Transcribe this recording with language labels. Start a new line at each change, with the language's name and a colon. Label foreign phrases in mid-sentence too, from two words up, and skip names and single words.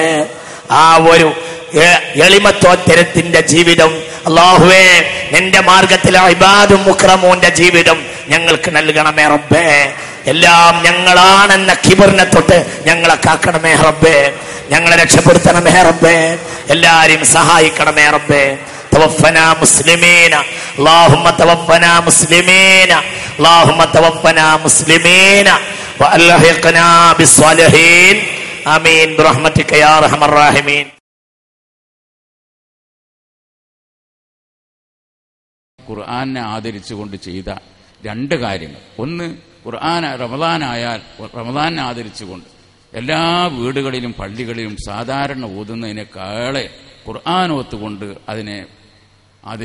Malayalam: ആ ഒരു എളിമത്തോത്തരത്തിന്റെ ജീവിതം അല്ലാഹുവേ, നിന്റെ മാർഗത്തിലെ ഇബാദും മുക്രമൂന്റെ ജീവിതം ഞങ്ങൾക്ക് നൽകണമേ റബ്ബേ. എല്ലാം ഞങ്ങളാണെന്ന കിബറിനെ തൊട്ട് ഞങ്ങളെ കാക്കണമേ റബ്ബേ. ഞങ്ങളെ രക്ഷപ്പെടുത്തണമേ റബ്ബേ. എല്ലാരെയും സഹായിക്കണമേ റബ്ബേ.
Arabic: توفنا مسلمين اللهم توفنا مسلمين اللهم توفنا مسلمين والحقنا بالصالحين آمين برحمتك يا ارحم الراحمين.
Malayalam: ഖുർആനെ ആദരിച്ചുകൊണ്ട് ചെയ്ത 2 കാര്യങ്ങൾ. ഒന്ന്, ഖുർആൻ റമദാനെ ആദരിച്ചുകൊണ്ട് എല്ലാ വീടുകളിലും പള്ളികളിലും സാധാരണ ഓതുന്നതിനേക്കാളെ ഖുർആൻ ഓത്തുകൊണ്ട് അതിനെ ആദരിക്കുക.